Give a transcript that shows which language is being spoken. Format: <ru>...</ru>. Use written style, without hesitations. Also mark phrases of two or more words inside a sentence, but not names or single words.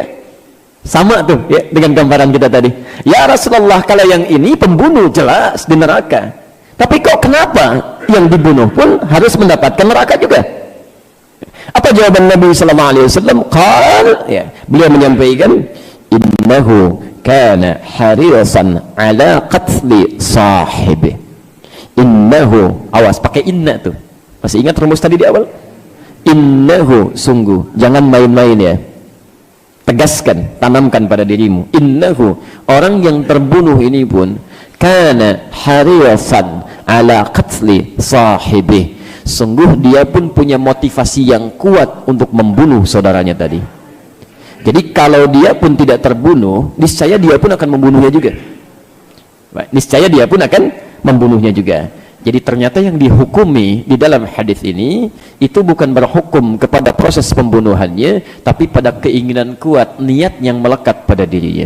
<id>Sama tuh ya dengan gambaran kita tadi. Ya Rasulullah, kalau yang ini pembunuh jelas di neraka, tapi kok kenapa yang dibunuh pun harus mendapatkan neraka juga? Apa jawaban Nabi</id> <ar>صلى الله عليه وسلم?</ar> <id>Ya, beliau menyampaikan,</id> <ar>إنه كان حريصا على قتل صاحبه.</ar> <id>Innahu, awas pakai inna tuh. Masih ingat rumus tadi di awal? Innahu, sungguh, jangan main-main ya. Tegaskan, tanamkan pada dirimu, innahu, orang yang terbunuh ini pun</id> <ar>كان حريصا على قتل صاحبه,</ar> <id>sungguh dia pun punya motivasi yang kuat untuk membunuh saudaranya tadi. Jadi kalau dia pun tidak terbunuh, niscaya dia pun akan membunuhnya juga. Niscaya dia pun akan membunuhnya juga. Jadi ternyata yang dihukumi di dalam hadis ini itu bukan berhukum kepada proses pembunuhannya, tapi pada keinginan kuat, niat yang melekat pada dirinya.</id>